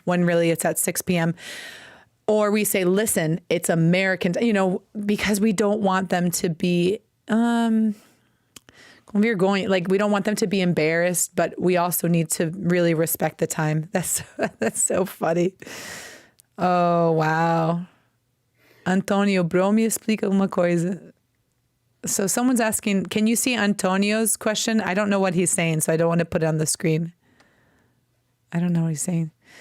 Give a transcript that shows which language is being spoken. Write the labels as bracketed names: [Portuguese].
[English] when really it's at 6 p.m. Or we say, listen, it's American, because we don't want them to be, we don't want them to be embarrassed, but we also need to really respect the time. That's so funny. Oh, wow. [Portuguese] Antonio, bro, me explica uma coisa. [English] So someone's asking, can you see Antonio's question? I don't know what he's saying, so I don't want to put it on the screen. I don't know what he's saying.